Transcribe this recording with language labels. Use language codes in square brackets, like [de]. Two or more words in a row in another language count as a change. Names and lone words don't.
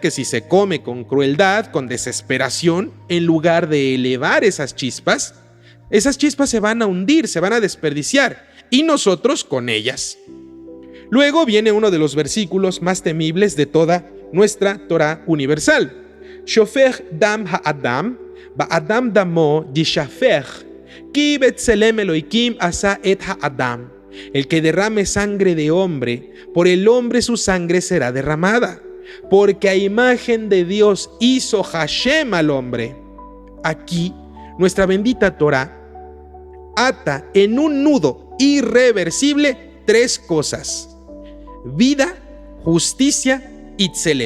[es] Que si se come con crueldad, con desesperación, en lugar de elevar esas chispas se van a hundir, se van a desperdiciar, y nosotros con ellas. Luego viene uno de los versículos más temibles de toda nuestra Torah universal. [he] שופך דם האדם באדם דמו ישפך כי בצלם אלהים עשה את האדם. [es] El que derrame sangre de hombre, por el hombre su sangre será derramada, porque a imagen de Dios hizo Hashem al hombre. Aquí, nuestra bendita Torah ata en un nudo irreversible 3 cosas: vida, justicia y tselem.